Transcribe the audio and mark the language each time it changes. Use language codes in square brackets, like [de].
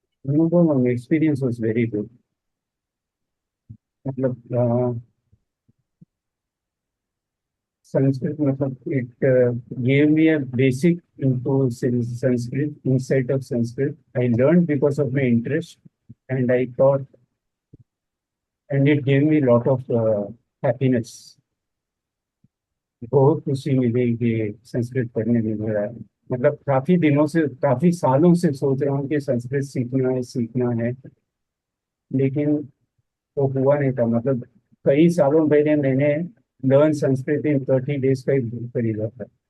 [en] अनुभवम् experience was very good. मतलब संस्कृत, मतलब it gave me a basic into Sanskrit, insight of Sanskrit. I learned because of my interest, and I thought, and it gave me a lot of happiness. [hi] बहुत खुशी मिली कि संस्कृत पढ़ने में मेरा, मतलब काफी दिनों से, काफी सालों से सोच रहा हूँ कि संस्कृत सीखना है, लेकिन वो हुआ नहीं था। मतलब कई सालों पहले मैंने लर्न संस्कृत इन 30 days का एक बुक खरीदा था।